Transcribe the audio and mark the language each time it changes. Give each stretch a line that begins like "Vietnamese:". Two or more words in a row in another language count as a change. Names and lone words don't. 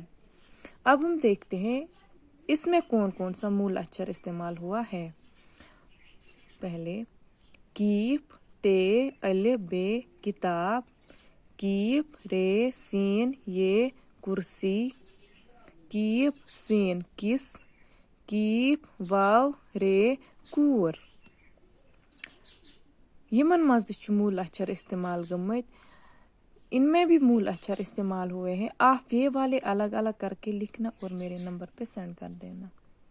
Hindi: अब हम देखते हैं इसमें कौन कौन सा मूल अक्षर इस्तेमाल हुआ है।
Kashmiri: पहले कीफ ते अलिफ बे किताब कीफ रे सीन ये कुर्सी कीफ सीन किस कीफ वाव रे कूर। यमन मज मूल अक्षर इस्तेमाल गमत।
Hindi: इनमें भी मूल अक्षर इस्तेमाल हुए हैं। आप ये वाले अलग अलग करके लिखना और मेरे नंबर पे सेंड कर देना।